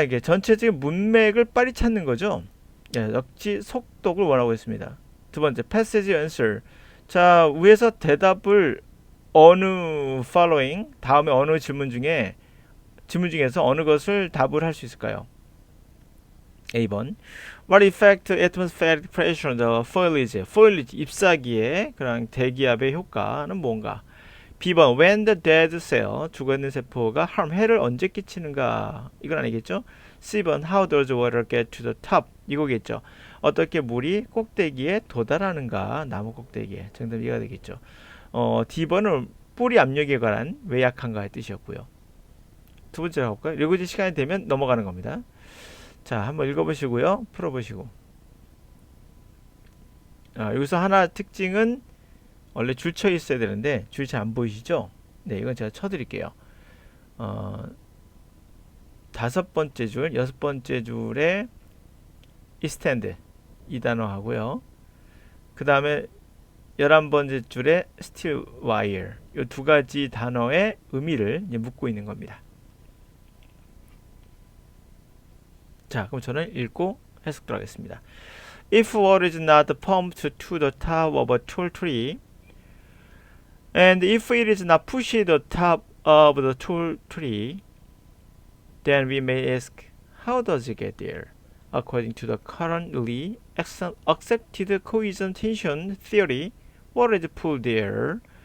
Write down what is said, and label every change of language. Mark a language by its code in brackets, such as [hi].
[ko] 이게 전체적인 문맥을 빨리 찾는 거죠. 예, 역시 속독을 원하고 있습니다. 두 번째, passage answer. 자, 위에서 대답을 어느 following, 다음에 어느 질문 중에서 어느 것을 답을 할 수 있을까요? A번. [en] What effect atmospheric pressure on the foliage, [ko] 잎사귀의 그런 대기압의 효과는 뭔가? B번. [en] When the dead cell, [ko] 죽어있는 세포가 해를 언제 끼치는가? 이건 아니겠죠? C번. [en] How does water get to the top? [ko] 이거겠죠. 어떻게 물이 꼭대기에 도달하는가? 나무 꼭대기에. 정답 이해가 되겠죠. D번은 뿌리 압력에 관한 왜 약한가의 뜻이었고요. 두 번째로 가볼까요? 이거 이제 시간이 되면 넘어가는 겁니다. 자, 한번 읽어보시고요. 풀어보시고. 여기서 하나 특징은 원래 줄 쳐 있어야 되는데 줄이 잘 안 보이시죠? 네, 이건 제가 쳐드릴게요. 다섯 번째 줄, 여섯 번째 줄에 extend 이 단어 하고요. 그 다음에 11번째 줄에 steel wire, 이 두 가지 단어의 의미를 묻고 있는 겁니다. 자, 그럼 저는 읽고 해석 들어가겠습니다. [en] If water is not pumped to the top of a tall tree, and if it is not pushed to the top of the tall tree, then we may ask, how does it get there? According to the currently accepted cohesion tension theory, water is pulled there.